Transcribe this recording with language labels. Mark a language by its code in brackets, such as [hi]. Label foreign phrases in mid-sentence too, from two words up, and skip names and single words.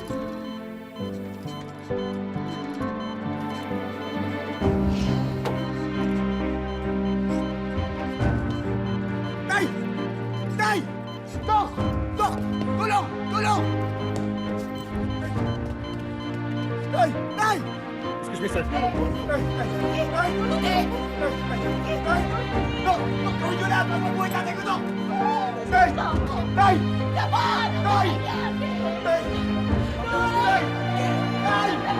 [tl] Tay! Tay! Dok! Dok! Tulong! Tulong! Tay! Tay! [en] Excuse me, sir. [tl] Tay! Tay! Tay! Tay! Tay! Dok! Dok! Gawin nyo lahat ng mabuhay tatay ko, Dok! Tay! Tay! Tay! Tay! Tay! Tay!